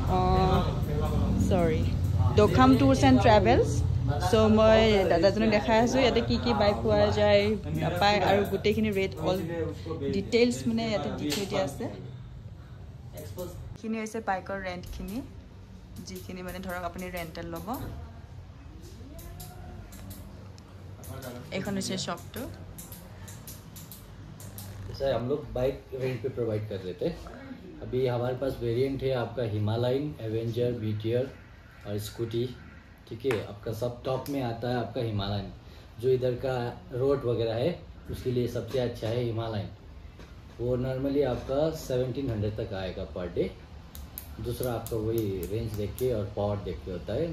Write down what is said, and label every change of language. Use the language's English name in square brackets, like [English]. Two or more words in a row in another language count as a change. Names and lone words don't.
[Assamese] দোখাম টুৰছ এণ্ড ট্ৰেভেলছ সো মই দাদাজনক দেখাই আছোঁ ইয়াতে কি বাইক পোৱা যায় নাপায় আৰু গোটেইখিনি [English] rate all details [Assamese] মানে ইয়াতে দি থৈ দিয়া আছে এইখিনি হৈছে বাইকৰ ৰেণ্টখিনি যিখিনি মানে ধৰক আপুনি ৰেণ্টেল ল'ব এইখন হৈছে শ্বপটো [Hindi] सर हम लोग [English] bike rent [Hindi] पे प्रोवाइड कर देते हैं अभी हमारे पास वेरिएंट है आपका हिमालयन एवेंजर बीटीआर और स्कूटी ठीक है आपका सब टॉप में आता है आपका हिमालयन जो इधर का रोड वगैरह है उसके लिए सबसे अच्छा है हिमालयन वो नॉर्मली आपका 1700 तक आएगा [English] per day [Hindi] दूसरा आपका वही रेंज देख के और पावर देख के होता है।